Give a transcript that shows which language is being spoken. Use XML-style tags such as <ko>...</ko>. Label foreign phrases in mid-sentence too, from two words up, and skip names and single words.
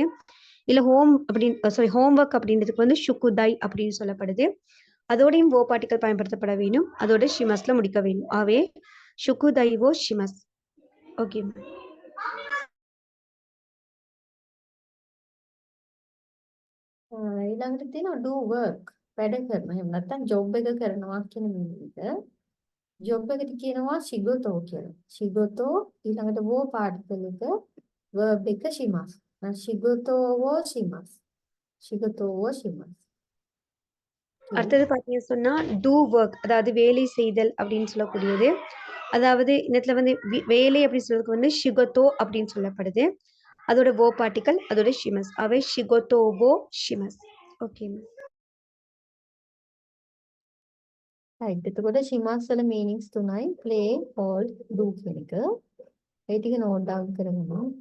<ta>இல்லை ஹோம்ஒர்க் அப்படின்றதுக்கு வந்து ஷுக்குதாய் அப்படின்னு சொல்லப்படுது. அதோடையும் ஓ பார்ட்டிக்கல் பயன்படுத்தப்பட வேணும். அதோட ஷிமஸ்ல முடிக்க வேணும். ஆகவே</ta> <ja>宿題をします.</ja> <ta>ஓகே.</ta> <si>ඊළඟට තියෙනවා</si> <en>do work.</en> <si>වැඩ කරනවා. එහෙම නැත්නම් job එක කරනවා කියන meaning එක. job එකට කියනවා shigoto කියලා. shigoto ඊළඟට wo particle එක verb එක shimas.</si> <ja>仕事をします。仕事をします.</ja> <ta>அடுத்தது பார்த்தீங்கன்னு சொன்னா</ta> <en>do work,</en> <ta>அதாவது வேலை செய்தல் அப்படின்னு சொல்லக்கூடியது. அதாவது இந்த இடத்துல வந்து வேலை அப்படின்னு சொல்றதுக்கு வந்து ஷிகோத்தோ அப்படின்னு சொல்லப்படுது. அதோட ஓ பார்ட்டிக்கல் அதோட ஷிமஸ். அவை</ta> <ja>仕事をします.</ja> <ta>ஓகே.</ta> <si>right එතකොට shimas වල meanings තුනයි</si> <en>play, hold, do</en> <si>කියන එක. ඒ ටික</si> <en>note down</en> <si>කරගන්න.</si>